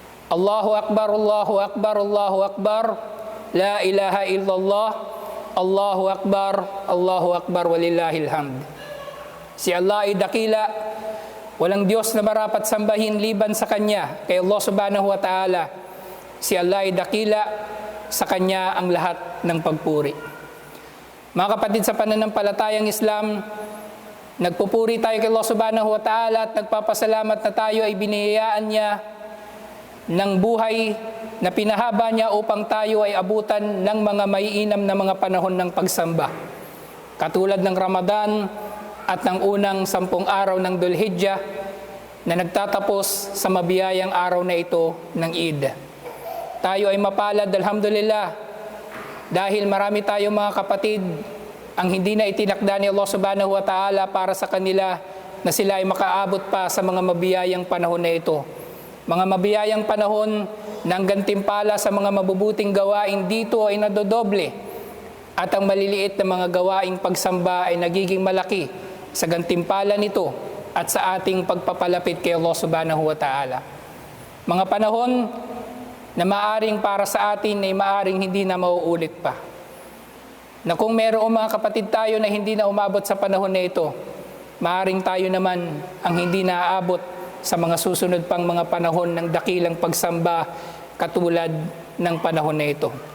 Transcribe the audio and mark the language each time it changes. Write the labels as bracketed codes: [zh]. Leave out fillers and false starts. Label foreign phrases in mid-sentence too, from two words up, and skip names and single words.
[ar] الله أكبر، الله أكبر، الله أكبر، لا إله إلا الله، الله أكبر، ولله الحمد. [tl] Si Allah ay dakila, walang Diyos na marapat sambahin liban sa Kanya, kay Allah [ar] سبحانه وتعالى. [tl] Si Allah ay dakila, sa Kanya ang lahat ng pagpuri. Mga kapatid sa pananampalatayang Islam, nagpupuri tayo kay Allah [ar] سبحانه وتعالى [tl] at nagpapasalamat na tayo ay biniyayaan Niya ng buhay na pinahaba Niya upang tayo ay abutan ng mga maiinam na mga panahon ng pagsamba. Katulad ng Ramadan at ng unang 10 araw ng Dhul-Hijjah na nagtatapos sa mabiyayang araw na ito ng Eid. Tayo ay mapalad, alhamdulillah, dahil marami tayong mga kapatid ang hindi na itinakda ni Allah [ar] سبحانه وتعالى [tl] para sa kanila na sila ay makaabot pa sa mga mabiyayang panahon na ito. Mga mabiyayang panahon ng gantimpala sa mga mabubuting gawain dito ay nadodoble at ang maliliit na mga gawaing pagsamba ay nagiging malaki sa gantimpala nito at sa ating pagpapalapit kay Allah [ar] سبحانه وتعالى. [tl] Mga panahon na maaring para sa atin ay maaring hindi na mauulit pa. Na kung mayroong mga kapatid tayo na hindi na umabot sa panahon na ito, maaring tayo naman ang hindi naaabot sa mga susunod pang mga panahon ng dakilang pagsamba katulad ng panahon na ito.